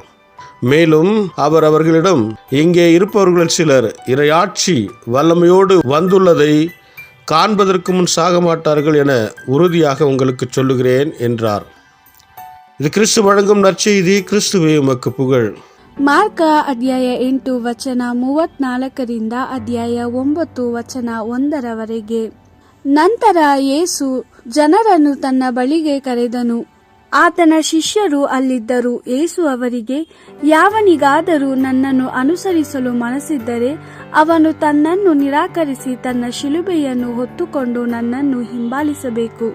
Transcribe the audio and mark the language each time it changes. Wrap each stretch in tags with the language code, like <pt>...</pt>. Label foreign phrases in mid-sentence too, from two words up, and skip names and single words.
<ta>மேலும் அவர் அவர்களிடம், இங்கே இருப்பவர்கள் சிலர் இறையாட்சி வல்லமையோடு வந்துள்ளதை காண்பதற்கு முன் சாக மாட்டார்கள் என உறுதியாக உங்களுக்கு சொல்லுகிறேன் என்றார். இது கிறிஸ்து வழங்கும் நற்செய்தி. கிறிஸ்துவே உமக்கு புகழ்.</ta> <kn>ಮಾರ್ಕ ಅಧ್ಯಾಯ 8 ವಚನ 34ರಿಂದ ಅಧ್ಯಾಯ 9 ವಚನ 1ರವರೆಗೆ. ನಂತರ ಯೇಸು ಜನರನ್ನು ತನ್ನ ಬಳಿಗೆ ಕರೆದನು. ಆತನ ಶಿಷ್ಯರು ಅಲ್ಲಿದ್ದರು. ಯೇಸು ಅವರಿಗೆ, ಯಾವನಿಗಾದರೂ ನನ್ನನ್ನು ಅನುಸರಿಸಲು ಮನಸ್ಸಿದ್ದರೆ ಅವನು ತನ್ನನ್ನು ನಿರಾಕರಿಸಿ ತನ್ನ ಶಿಲುಬೆಯನ್ನು ಹೊತ್ತುಕೊಂಡು ನನ್ನನ್ನು ಹಿಂಬಾಲಿಸಬೇಕು.</kn>